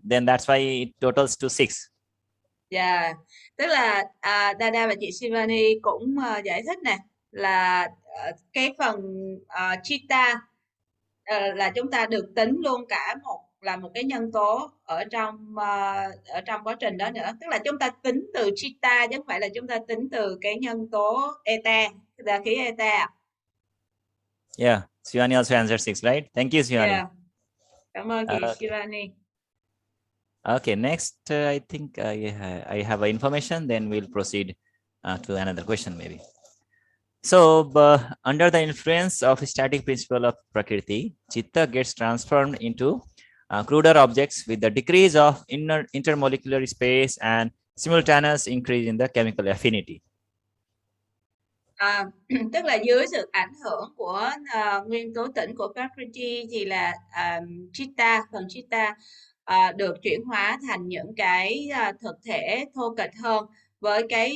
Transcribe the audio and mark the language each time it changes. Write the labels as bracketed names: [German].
[English] Then that's why it totals to 6. [Vietnamese] Yeah, tức là Dada và chị Shivani cũng giải thích này là cái phần Chitta là chúng ta được tính luôn cả một cái nhân tố ở trong quá trình đó nữa, tức là chúng ta tính từ Chitta chứ không phải là chúng ta tính từ cái nhân tố Eta, là khí Eta. [English] Yeah, Shivani also answered 6, right? Thank you, Shivani. [Vietnamese] Yeah. Cảm ơn chị Shivani. [English] Okay, next I think I have a information, then we'll proceed to another question maybe. So under the influence of static principle of Prakriti, Chitta gets transformed into cruder objects with the decrease of intermolecular space and simultaneous increase in the chemical affinity. [Vietnamese] Tức là dưới sự ảnh hưởng của nguyên tố tĩnh của Prakriti thì là phần Chitta được chuyển hóa thành những cái thực thể thô kệch hơn với